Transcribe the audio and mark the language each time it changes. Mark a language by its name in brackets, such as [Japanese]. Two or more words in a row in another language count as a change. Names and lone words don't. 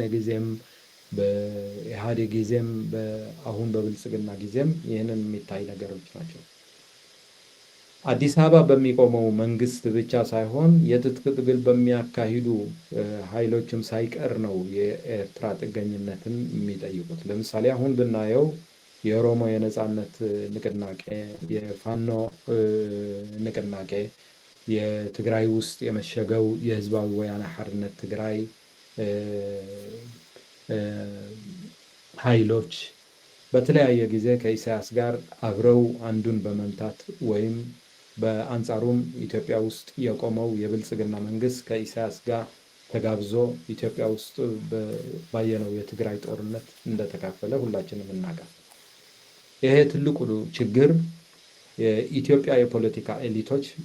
[Amharic] ጊዜም በኢህአዴግ ጊዜም አሁን በብልጽግና ጊዜም ይህንን የሚታይ ነገሮች ናቸው። አዲስ አበባ በሚቆመው መንግስት ብቻ ሳይሆን የትጥቅ ትግል በሚያካሂዱ ኃይሎችም ሳይቀር ነው የኤርትራ ጥገኝነትን የሚጠይቁት። ለምሳሌ አሁን ብናየው የኦሮሞ የነጻነት ንቅናቄ፣ የፋኖ ንቅናቄ፣ የትግራይ ውስጥ የመሸገው የህዝባዊ ወያነ ሓርነት ትግራይ ኃይሎች በተለያየ ጊዜ ከኢሳያስ ጋር አብረው አንዱን በመምታት ወይም በአንጻሩም ኢትዮጵያ ውስጥ የቆመው የብልጽግና መንግስት ከኢሳያስ ጋር ተጋብዞ ኢትዮጵያ ውስጥ ባየነው የትግራይ ጦርነት እንደተካፈለ ሁላችንም እናውቃለን። ይሄ ትልቁ ችግር የኢትዮጵያ የፖለቲካ ኤሊቶች